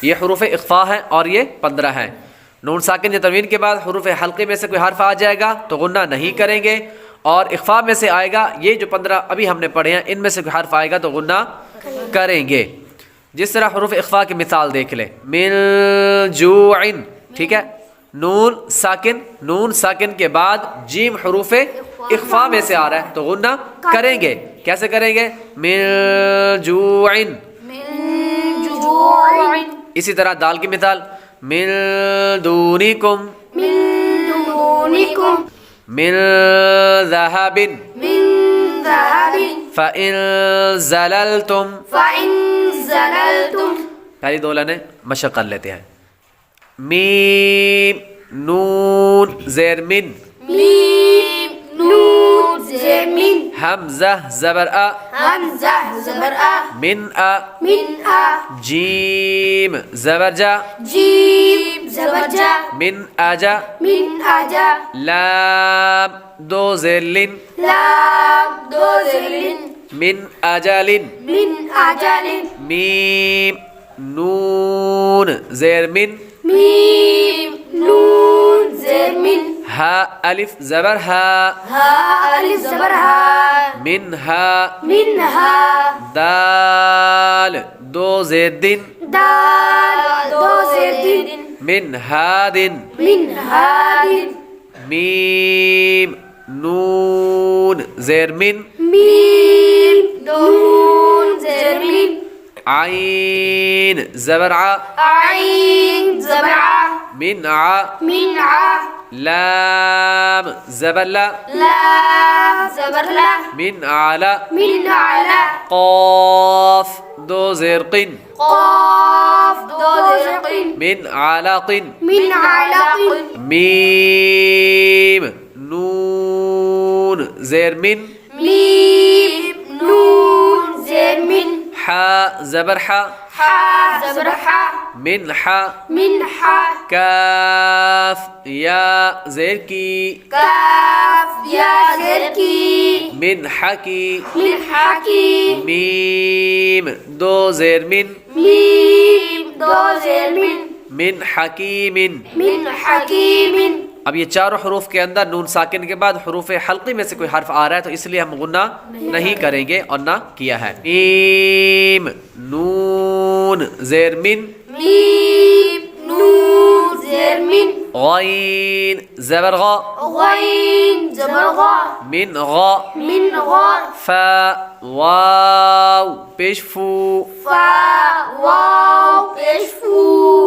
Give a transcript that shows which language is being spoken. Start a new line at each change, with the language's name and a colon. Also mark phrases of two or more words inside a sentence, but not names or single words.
Urdu: یہ حروف اخفا ہیں اور یہ 15 ہیں. نون ساکن یا تنوین کے بعد حروف حلقے میں سے کوئی حرف آ جائے گا تو غنہ نہیں کریں گے، اور اخفا میں سے آئے گا، یہ جو 15 ابھی ہم نے پڑھے ہیں ان میں سے کوئی حرف آئے گا تو غنہ کریں گے. جس طرح حروف اخفا کی مثال دیکھ لیں،
Arabic: من جوع،
Urdu: ٹھیک ہے، نون ساکن کے بعد جیم حروف اخفا میں سے آ رہا ہے تو غنہ کریں گے. کیسے کریں گے؟
Arabic: من جوع. من جوع.
Urdu: اسی طرح دال کی مثال،
Arabic: من دونکم، من دونکم. من ذهب، من ذهب. فإن زللتم. فإن زللتم.
Urdu: پہلی دو لائنیں مشق کر لیتے ہیں. میم نون زیر من، میم نون زیر من. حمزہ زبر آ، حمزہ زبر آ.
Arabic: من آ، من آ.
Urdu: جیم زبر جا، جیم زبر جا.
Arabic: من آجا، من آجا.
Urdu: لام دو زیر لن، لام دو زیر لن.
Arabic: من آجالن. من آجال.
Urdu: میم نون زیر من، میم نون زیر من. ہا الف زبر ہا، ہا الف زبر ہا.
Arabic: من ہا. من ہا.
Urdu: دال دو زیر دن، دال دو زیر دن.
Arabic: من ہادن. من ہاد.
Urdu: میم نون زیر من، میم نون زیر من. عین زبر ع، عین زبر ع.
Arabic: من ع. من ع.
Urdu: لام زبر لا، لام زبر لا.
Arabic: من علا. من علا.
Urdu: قاف دو زیر قن، قاف دو زیر قن.
Arabic: من علق. من علق.
Urdu: میم نون زیر من، میم نون زیر من. حا زبر حا، حا زبر حا.
Arabic: من حا. من حا.
Urdu: کاف یا زیر کی، کاف یا زیر کی.
Arabic: من حکی. من حکی.
Urdu: میم دو زیر من، میم دو زیر من.
Arabic: من حکیم. من حکیم.
Urdu: اب یہ چاروں حروف کے اندر نون ساکن کے بعد حروف حلقی میں سے کوئی حرف آ رہا ہے تو اس لیے ہم غنہ نہیں کریں گے اور نہ کیا ہے. میم نون زیر من، میم نون زیر من. غین زبر غا، غین زبر غا.
Arabic: من غا. من غا.
Urdu: فا واو پیش فو، فا واو پیش فو.